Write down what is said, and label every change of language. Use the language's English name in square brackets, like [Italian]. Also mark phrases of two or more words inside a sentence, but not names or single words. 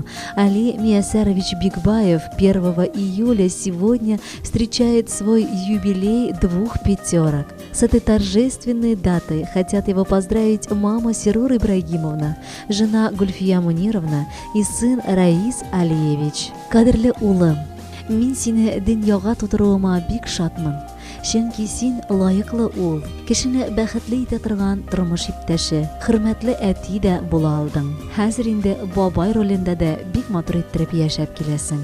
[Russian] Али Миясарович Бигбаев 1 июля сегодня встречает свой юбилей 2 пятерок. С этой торжественной датой хотят его поздравить мама Серур Ибрагимовна, жена Гульфия Мунировна и сын Раис Алиевич. [Tatar] Кадрлы улым, мин сине дөньяга тудыруыма бик шатмын. Чөнки син лайыклы ул, кешене бәхетле итә торган тормыш иптәше, хөрмәтле әти дә була алдың. Хәзер инде бабай ролендә дә бик матур иттереп яшәп киләсең.